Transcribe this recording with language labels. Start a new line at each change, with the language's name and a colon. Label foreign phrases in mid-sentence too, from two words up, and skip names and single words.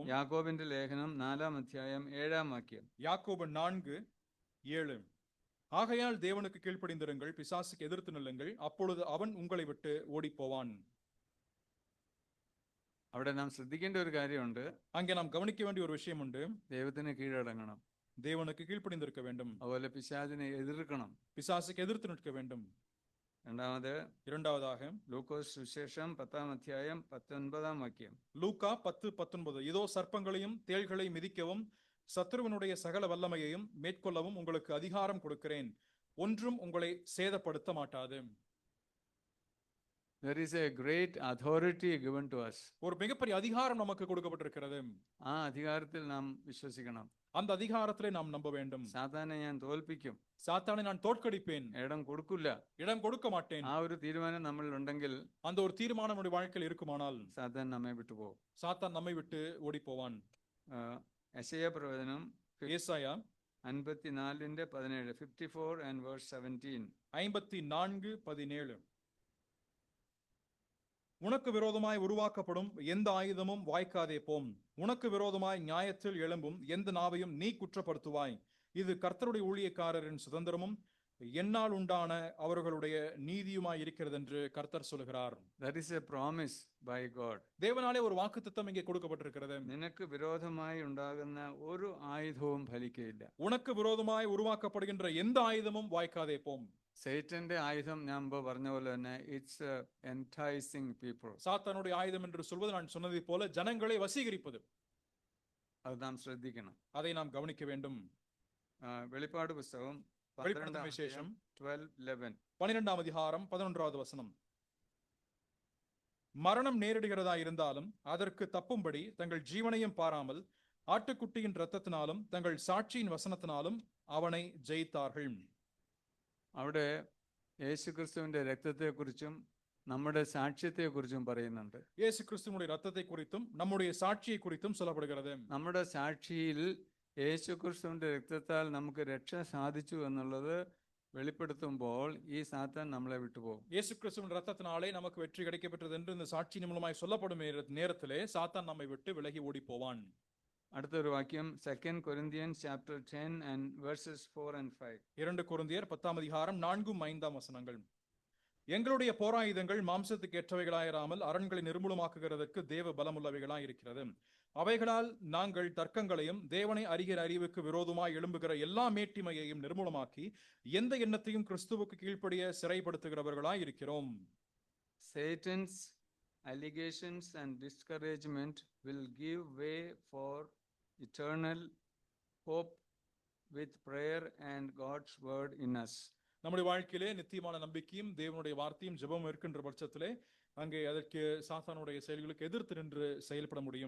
Malayalam: യാക്കോബിന്റെ ലേഖനം 4-ാം അധ്യായം 7-ാം വാക്യം.
Tamil: யாக்கோபு 4:7. ஆகையால் தேவனுக்கு கீழ்ப்படிந்திருங்கள், பிசாசுக்கு எதிர்த்து நில்லுங்கள், அப்பொழுது அவன் உங்களை விட்டு ஓடி போவான்.
Malayalam: അവിടെ നാം ശ്രദ്ധിക്കേണ്ട ഒരു കാര്യമുണ്ട്.
Tamil: அங்கே நாம் கவனிக்க வேண்டிய ஒரு விஷயம் உண்டு.
Malayalam: ദൈവത്തിന് കീഴടങ്ങണം,
Tamil: தேவனுக்கு கீழ்ப்படிந்திருக்க வேண்டும்.
Malayalam: അതുപോലെ പിശാചിനെ എതിർക്കണം,
Tamil: பிசாசுக்கு எதிர்த்து நிற்க வேண்டும். இரண்டாவதாக
Malayalam: ലൂക്കോസ് സുവിശേഷം 10-ാം അധ്യായം 19-ാം വാക്യം.
Tamil: லூக்கா 10:19. இதோ சர்ப்பங்களையும் தேள்களை மிதிக்கவும் சத்துருவனுடைய சகல வல்லமையையும் மேற்கொள்ளவும் உங்களுக்கு அதிகாரம் கொடுக்கிறேன், ஒன்றும் உங்களை சேதப்படுத்த மாட்டாது.
English: There is a great authority given to us.
Tamil: ஒரு மிகப்பெரிய அதிகாரம் நமக்கு கொடுக்கப்பட்டிருக்கிறது.
Malayalam: ആ അധികാരത്തിൽ നാം വിശ്വസിക്കണം.
Tamil: அந்த அதிகாரத்திலே நாம் நம்ப வேண்டும்.
Malayalam: സാത്താനെ ഞാൻ തോൽപ്പിക്കും,
Tamil: சாத்தானை நான் தோற்கடிப்பேன்,
Malayalam: ഇടം കൊടുക്കില്ല,
Tamil: இடம் கொடுக்க மாட்டேன்.
Malayalam: ആ ഒരു തീരുമാനം നമ്മളിൽ ഉണ്ടെങ്കിൽ,
Tamil: அந்த ஒரு தீர்மானம் நம்முடைய வாழ்க்கையில் இருக்குமானால்
Malayalam: സാത്താൻ നമ്മെ വിട്ടുപോകും.
Tamil: சாத்தான் நம்மை விட்டு ஓடி போவான்.
Malayalam: യെശയ്യാ പ്രവചനം
Tamil: ஏசாயா
English: 54:17, 54 and verse 17.
Tamil: 54:17. உனக்கு விரோதமாய் உருவாக்கப்படும் எந்த ஆயுதமும் வாய்க்காதே போம். உனக்கு விரோதமாய் நியாயத்தில் எழும்பும் எந்த நாவையும் நீ குற்றப்படுத்துவாய். இது கர்த்தருடைய ஊழியக்காரரின் சுதந்திரமும் என்னால் உண்டான அவர்களுடைய நீதியுமாய் இருக்கிறது என்று கர்த்தர் சொல்கிறார்.
English: That is a promise by God.
Tamil: தேவனாலே ஒரு வாக்குத்தத்தம் இங்கே கொடுக்கப்பட்டிருக்கிறது.
Malayalam: നിനക്ക് വിരോധമായി ഉണ്ടാകുന്ന ഒരു ആയുധവും ഫലിക്കയില്ല.
Tamil: உனக்கு விரோதமாய் உருவாக்கப்படுகின்ற எந்த ஆயுதமும் வாய்க்காதே போம்.
Malayalam: സൈറ്റന്റെ ആയുധം ഞാൻ മുമ്പ് പറഞ്ഞ പോലെ തന്നെ
English: it's enticing people.
Tamil: சாத்தானுடைய ஆயுதம் என்று சொல்வது நான் சொன்னதை போல ஜனங்களை வசீகரிப்பது.
Malayalam: അത് നാം ശ്രദ്ധിക്കണം.
Tamil: அதை நாம் கவனிக்க வேண்டும்.
Malayalam: വെളിപ്പാട് പുസ്തകം
Tamil: வெளிப்படுத்தின விசேஷம் 12:11. 12ஆம் அதிகாரம் 11வது வசனம். மரணம் நேரிடுகிறதா இருந்தாலும் அதற்கு தப்பும்படி தங்கள் ஜீவனையும் பாராமல் ஆட்டுக்குட்டியின் இரத்தத்தினாலும் தங்கள் சாட்சியின் வசனத்தினாலும் அவனை ஜெயித்தார்கள்.
Malayalam: അവിടെ യേശുക്രിസ്തുവിന്റെ രക്തത്തെക്കുറിച്ചും നമ്മുടെ സാക്ഷ്യത്തെക്കുറിച്ചും പറയുന്നുണ്ട്.
Tamil: இயேசு கிறிஸ்துவினுடைய இரத்தத்தை குறித்தும் நம்முடைய சாட்சியை குறித்தும் சொல்லப்படுகிறது.
Malayalam: നമ്മുടെ സാക്ഷിയിൽ യേശുക്രിസ്തുവിന്റെ രക്തത്താൽ നമുക്ക് രക്ഷ സാധിച്ചു എന്നുള്ളത് വെളിപ്പെടുത്തുമ്പോൾ ഈ സാത്താൻ നമ്മളെ വിട്ടുപോകും.
Tamil: இயேசு கிறிஸ்துவின் இரத்தத்தினாலே நமக்கு வெற்றி கிடைக்கப்பெற்றது என்று இந்த சாட்சியின் மூலமாய் சொல்லப்படும் நேரத்திலே சாத்தான் நம்மை விட்டு விலகி ஓடி போவான்.
Malayalam: അടുത്തൊരു വാക്യം
English: 2 Corinthians chapter 10 and verses 4 and 5.
Tamil: 2 கொரிந்தியர் 10ஆம் அதிகாரம் 4ம் 5ஆம் வசனங்கள். எங்களுடைய போராயுதங்கள் மாம்சத்துக்கு ஏற்றவைகளாயிராமல் அரண்களை நிர்மூலமாக்குகிறதற்கு தேவ பலமுள்ளவைகளாய் இருக்கிறது. அவைகளால் நாங்கள் தர்க்கங்களையும் தேவனை அறிகிற அறிவுக்கு விரோதமாய் எழும்புகிற எல்லா மேட்டிமையையும் நிர்மூலமாக்கி எந்த எண்ணத்தையும் கிறிஸ்துவுக்கு கீழ்ப்படிய சிறைப்படுத்துகிறவர்களாய் இருக்கிறோம்.
English: Satan's allegations and discouragement will give way for eternal hope with prayer and God's word in us.
Tamil: நம்முடைய வாழ்க்கையிலே நித்தியமான நம்பிக்கையும் தேவனுடைய வார்த்தையும் ஜெபமும் இருக்கின்ற பட்சத்திலே அங்கே அதற்கு சாத்தானுடைய செயல்களுக்கு எதிர்த்து நின்று செயல்பட முடியும்.